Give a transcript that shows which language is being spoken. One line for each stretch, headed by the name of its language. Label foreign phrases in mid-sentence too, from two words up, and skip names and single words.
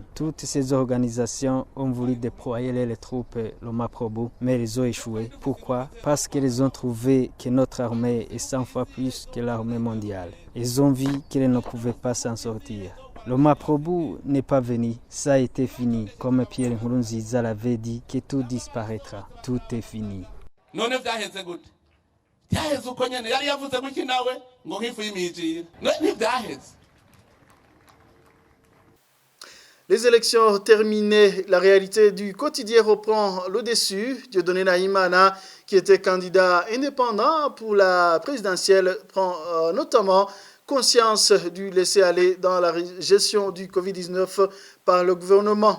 French: Toutes ces organisations ont voulu déployer les troupes, le Maprobo, mais elles ont échoué. Pourquoi? Parce qu'elles ont trouvé que notre armée est 100 fois plus que l'armée mondiale. Ils ont vu qu'elles ne pouvaient pas s'en sortir. Le Maprobu n'est pas venu, ça a été fini. Comme Pierre Nkurunziza l'avait dit, que tout disparaîtra. Tout est fini.
Rundi: None vyaheze gute? Vyaheze uko nyene yari yavuze guki nawe ngo nkifu y'imijira. None vyaheze.
French: Les élections terminées, la réalité du quotidien reprend le dessus. Dieudonné Nahimana, qui était candidat indépendant pour la présidentielle, prend notamment conscience du laisser-aller dans la gestion du Covid-19 par le gouvernement.